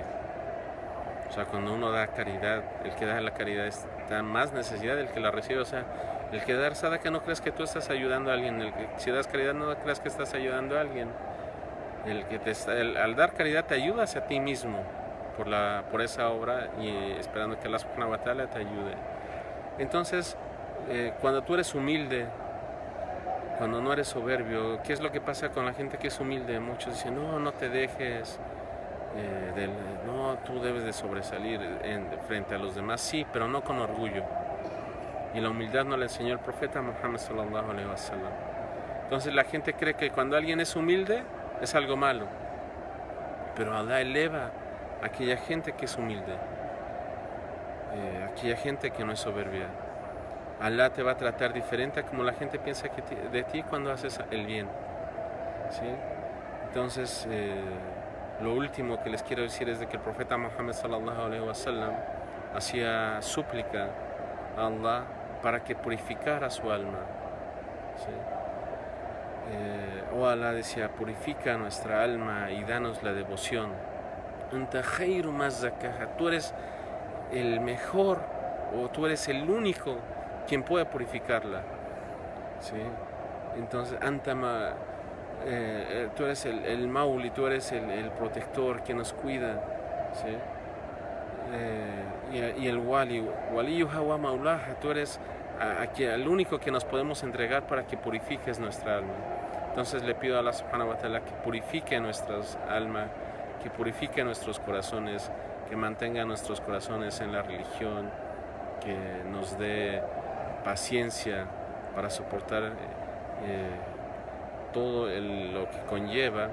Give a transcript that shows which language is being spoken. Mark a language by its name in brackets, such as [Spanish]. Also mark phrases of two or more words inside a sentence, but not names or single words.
[Spanish] O sea, cuando uno da caridad, el que da la caridad está en más necesidad del que la recibe. O sea, el que da sadaqa, no creas que tú estás ayudando a alguien. Si das caridad, no creas que estás ayudando a alguien. Al dar caridad te ayudas a ti mismo por esa obra, y esperando que Allah [Arabic] سبحانه وتعالى [Spanish] te ayude. Entonces, cuando tú eres humilde, cuando no eres soberbio, ¿qué es lo que pasa con la gente que es humilde? Muchos dicen: no te dejes, no, tú debes de sobresalir frente a los demás. Sí, pero no con orgullo. Y la humildad no la enseñó el profeta Muhammad [Arabic] صلى الله عليه وسلم. [Spanish] Entonces la gente cree que cuando alguien es humilde es algo malo, pero Allah eleva a aquella gente que es humilde, aquella gente que no es soberbia. Allah te va a tratar diferente a como la gente piensa de ti cuando haces el bien. ¿Sí? Entonces, lo último que les quiero decir es de que el profeta Muhammad [Arabic] صلى الله عليه وسلم [Spanish] hacía súplica a Allah para que purificara su alma. ¿Sí? Allah decía: purifica nuestra alma y danos la devoción. [Arabic] أنت خير من زكاها, [Spanish] tú eres el mejor, o tú eres el único quien puede purificarla. ¿Sí? Entonces, tú eres el mauli, tú eres el protector que nos cuida. ¿Sí? Y el [Arabic] وليها ومولاها, [Spanish] tú eres el único que nos podemos entregar para que purifiques nuestra alma. Entonces le pido a Allah [Arabic] سبحانه وتعالى [Spanish] que purifique nuestras almas, que purifique nuestros corazones, que mantenga nuestros corazones en la religión, que nos dé paciencia para soportar todo lo que conlleva.